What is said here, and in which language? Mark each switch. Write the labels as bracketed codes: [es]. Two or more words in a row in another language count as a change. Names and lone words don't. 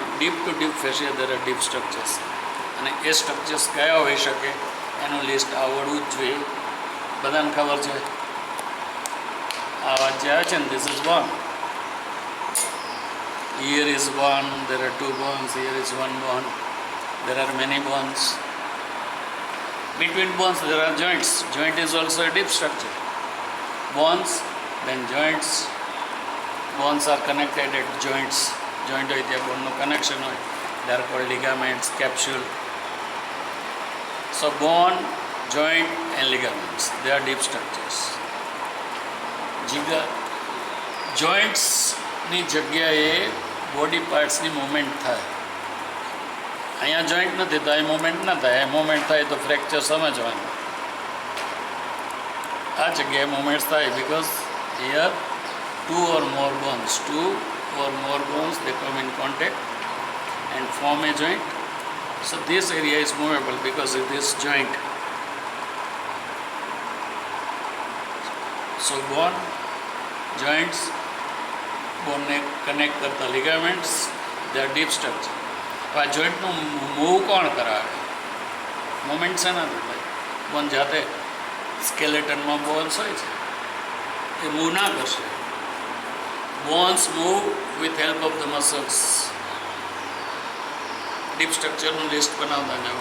[en] Deep to deep fascia there are deep structures. [gu] અને એ સ્ટ્રક્ચર્સ કયા હોઈ શકે એનું લિસ્ટ આવડવું જ જોઈએ. બધાને ખબર છે આ વાત જે આવે છે ને, [en] this is bone. Here is bone, there are two bones, here is one bone, there are many bones. Between bones there are joints. Joint is also a deep structure. Bones, then joints. Bones are connected at joints. [gu] Joint હોય ત્યાં બોનનું કનેક્શન હોય. [en] They are called ligaments, capsule. So bone, joint and ligaments, they are deep structures. [gu] જોઈન્ટ્સની જગ્યાએ [en] body partsની movement [gu] થાય. અહીંયા જોઈન્ટ નથી તો એ મૂવમેન્ટ ના થાય. એ મૂવમેન્ટ થાય તો ફ્રેક્ચર સમજવાનું. આ જગ્યાએ મૂવમેન્ટ્સ થાય [en] because here two or more bones they come in contact and form a joint. So this area is movable because of this joint. So bone, joints, bone [gu] ને કનેક્ટ કરતા [en] ligaments, they are deep structure. [gu] આ જોઈન્ટનું મૂવ કોણ કરાવે? મુવમેન્ટ છે ને ભાઈ, બોન જાતે સ્કેલેટનમાં બોન્સ હોય છે એ મૂવ ના કરશે. [en] Bones move with help of the muscles. [gu] ડીપ સ્ટ્રક્ચરનું લિસ્ટ બનાવતા જાઓ.